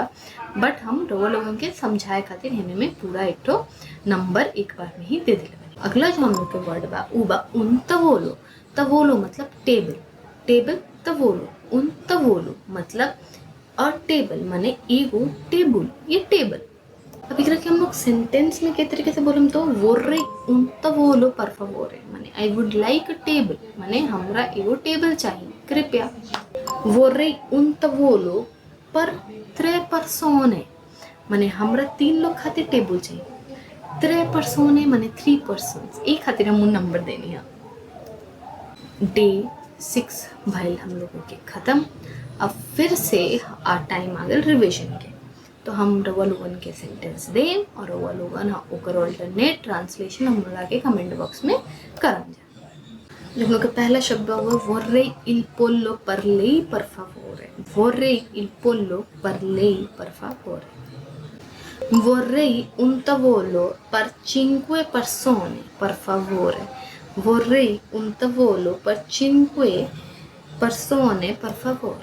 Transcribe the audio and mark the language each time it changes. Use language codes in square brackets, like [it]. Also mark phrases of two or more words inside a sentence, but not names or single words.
[bho] बट हम रउआ लोगन के समझाए खातिर हेने में पूरा एक तो नंबर एक बार में ही दे देले बानी। अगला जो हम लोग के वर्ड बा उ बा [it] un tavolo. [bho] तवोलो मतलब टेबल। टेबल तवोलो [it] un tavolo [bho] मतलब [en] a table [bho] माने एगो टेबल ये टेबल। अब एकरा के हम लोग सेंटेंस में के तरीके से बोलम तो [it] vorrei un tavolo per favore [bho] माने [en] I would like a table [bho] माने हमरा एगो टेबल चाहिए कृपया। [it] vorrei un tavolo per 3 persone [bho] माने हमरा 3 लोग खातिर टेबल चाहिए। 3 persone माने 3 persons एक खातिर हम नंबर देनी है। डे 6 भइल हम लोगों के ख़त्म। अब फिर से टाइम आ गया रिविजन के, तो हम रउआ लोगन के सेंटेंस दें और रउआ लोगन ओकर [en] alternate translation [bho] हम लोग के [en] comment box [bho] में करम जा। हम लोग का पहला शब्द हुआ [it] vorrei il pollo per lei per favore। vorrei il pollo per lei per favore। vorrei un tavolo per 5 persone per favore। vorrei un tavolo per 5 persone per favore।